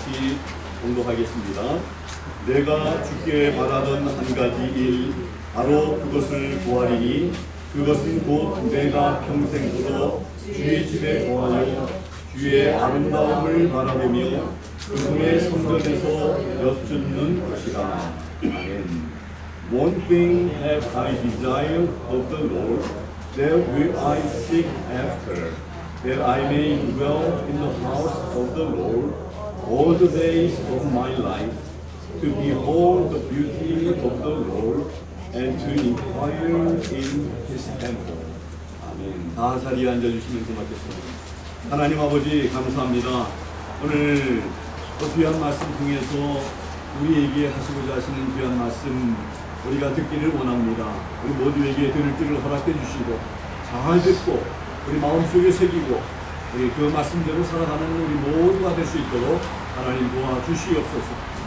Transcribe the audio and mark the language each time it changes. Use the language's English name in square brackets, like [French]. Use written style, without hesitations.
[Korean] 같이 공독하겠습니다. 내가 주께 바라던 한 가지 일, 바로 그것을 구하리니 그것은 곧 내가 평생토록 주의 집에 거하여 주의 아름다움을 바라보며 그분의 성전에서 엿듣는 것이라. 아멘. [English] One thing have I desired of the Lord, that will I seek after, that I may dwell in the house of the Lord all the days of my life, to behold the beauty of the Lord, and to inquire in His temple. [Korean] 아멘. 다 자리에 앉아주시면 고맙겠습니다. 하나님 아버지 감사합니다. 오늘 귀한 말씀 통해서 우리에게 하시고자 하시는 귀한 말씀 우리가 듣기를 원합니다. 우리 모두에게 들을 길을 허락해 주시고 잘 듣고 우리 마음속에 새기고 우리 그 말씀대로 살아가는 우리 모두가 될 수 있도록 하나님 도와주시옵소서.